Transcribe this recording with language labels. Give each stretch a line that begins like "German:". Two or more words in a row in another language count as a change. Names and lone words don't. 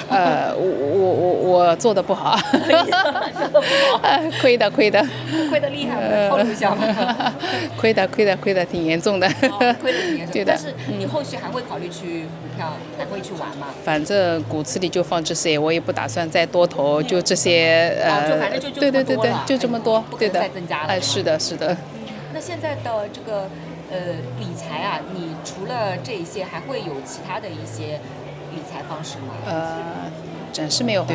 Chinese: 我做的不好。做的不好。虧的。虧的厲害，透露一下嗎？虧的挺嚴重的。虧的挺嚴重。對的。但是你後續還會考慮去股票，還會去玩嗎？反正股市裡就放這些，我也不打算再多投，就這些。就反正就對，就這麼多。不可能再增加了。是的。那現在的這個理財啊，你除了這些，還會有其他的一些理財方式嗎？暫時沒有。